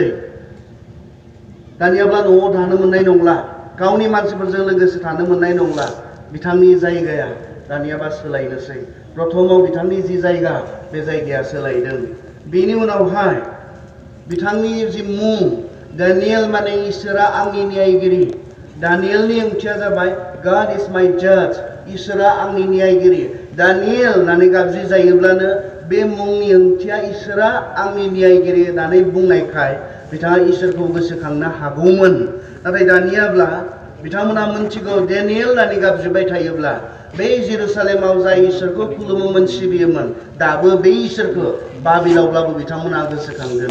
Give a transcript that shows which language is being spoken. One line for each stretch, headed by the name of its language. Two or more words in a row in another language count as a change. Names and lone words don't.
Bodo: दानियाब्ला न'आव थानो मोननाय नंला, गावनि मानसिफोरजों लोगोसे थानो मोननाय नंला। बिथांनि जायगाया दानियाबा सोलायनोसै। प्रथमाव बिथांनि जि जायगा, बे जायगाया सोलायदों। बेनि उनावहाय बिथांनि जि मुं, दानियेल माने इसोरा आंनि न्यायगिरि। दानियेलनि ओंथिया जाबाय
English: God is my judge,
Bodo: इसोरा आंनि न्यायगिरि। दानियेल होननानै गाबज्रि जायोब्लानो बे मुंनि ओंथिया इसोरा आंनि न्यायगिरि होननानै बुंनायखाय बिथाङा इसोरखौ गोसोखांनो हागौमोन। नाथाय दानियाब्ला बिथांमोना मोनथिगौ, दानियेल होननानै गाबज्रिबाय थायोब्ला बै जेरुसालेमाव जाय इसोरखौ खुलुमोमोन, सिबियोमोन, दाबो बै इसोरखौ बाबिलावब्लाबो बिथांमोना गोसोखांगोन।